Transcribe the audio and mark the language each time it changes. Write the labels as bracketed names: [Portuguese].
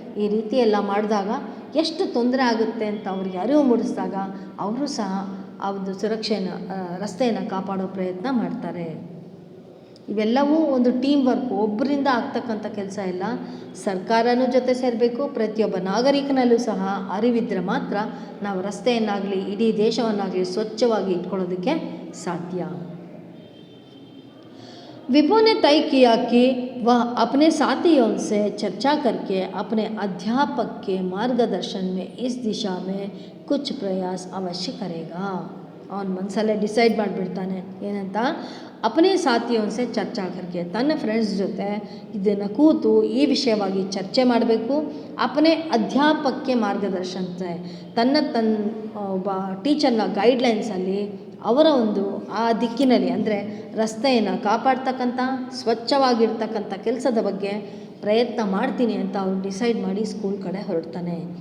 [Kannada] ಈ ರೀತಿ ಎಲ್ಲ ಮಾಡಿದಾಗ ಎಷ್ಟು ತೊಂದರೆ ಆಗುತ್ತೆ ಅಂತ ಅವ್ರಿಗೆ ಅರಿವು ಮೂಡಿಸಿದಾಗ ಅವರು ಸಹ ಆ ಒಂದು ಸುರಕ್ಷೆಯನ್ನು ರಸ್ತೆಯನ್ನು ಕಾಪಾಡೋ ಪ್ರಯತ್ನ ಮಾಡ್ತಾರೆ. ಇವೆಲ್ಲವೂ ಒಂದು ಟೀಮ್ ವರ್ಕ್, ಒಬ್ಬರಿಂದ ಆಗ್ತಕ್ಕಂಥ ಕೆಲಸ ಇಲ್ಲ. ಸರ್ಕಾರನೂ ಜೊತೆ ಸೇರಬೇಕು, ಪ್ರತಿಯೊಬ್ಬ ನಾಗರಿಕನಲ್ಲೂ ಸಹ ಅರಿವಿದ್ದರೆ ಮಾತ್ರ ನಾವು ರಸ್ತೆಯನ್ನಾಗಲಿ ಇಡೀ ದೇಶವನ್ನಾಗಲಿ ಸ್ವಚ್ಛವಾಗಿ ಇಟ್ಕೊಳ್ಳೋದಕ್ಕೆ ಸಾಧ್ಯ. [Hindi] विभू ने तय किया कि वह अपने साथियों से चर्चा करके अपने अध्यापक के मार्गदर्शन में इस दिशा में कुछ प्रयास अवश्य करेगा. [Kannada] ಅವನು ಮನಸ್ಸಲ್ಲೇ ಡಿಸೈಡ್ ಮಾಡಿಬಿಡ್ತಾನೆ ಏನಂತ, [Hindi] ಅಪನೇ ಸಾಥಿಯೋನ್ಸೆ ಚರ್ಚಾ ಕರ್ಕೆ, [Kannada] ತನ್ನ ಫ್ರೆಂಡ್ಸ್ ಜೊತೆ ಇದನ್ನು ಕೂತು ಈ ವಿಷಯವಾಗಿ ಚರ್ಚೆ ಮಾಡಬೇಕು. [Hindi] ಅಪನೇ ಅಧ್ಯಾಪಕಕ್ಕೆ ಮಾರ್ಗದರ್ಶನ, [Kannada] ತನ್ನ ಒಬ್ಬ ಟೀಚರ್ನ ಗೈಡ್ಲೈನ್ಸಲ್ಲಿ ಅವರ ಒಂದು ಆ ದಿಕ್ಕಿನಲ್ಲಿ ಅಂದರೆ ರಸ್ತೆಯನ್ನು ಕಾಪಾಡ್ತಕ್ಕಂಥ ಸ್ವಚ್ಛವಾಗಿರ್ತಕ್ಕಂಥ ಕೆಲಸದ ಬಗ್ಗೆ ಪ್ರಯತ್ನ ಮಾಡ್ತೀನಿ ಅಂತ ಅವ್ರು ಡಿಸೈಡ್ ಮಾಡಿ ಸ್ಕೂಲ್ ಕಡೆ ಹೊರಡ್ತಾನೆ.